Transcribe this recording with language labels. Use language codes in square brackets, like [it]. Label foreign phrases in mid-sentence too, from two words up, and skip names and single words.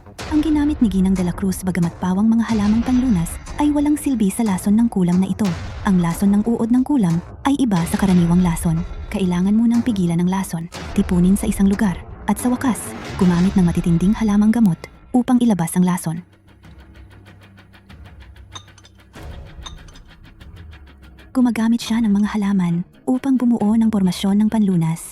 [tl] Ang ginamit ni Ginang de la Cruz bagamat pawang mga halamang panlunas ay walang silbi sa lason ng kulam na ito. Ang lason ng uod ng kulam ay iba sa karaniwang lason. Kailangan munang pigilan ang lason, tipunin sa isang lugar, at sa wakas, gumamit ng matitinding halamang gamot upang ilabas ang lason. Gumagamit siya ng mga halaman upang bumuo ng pormasyon ng panlunas.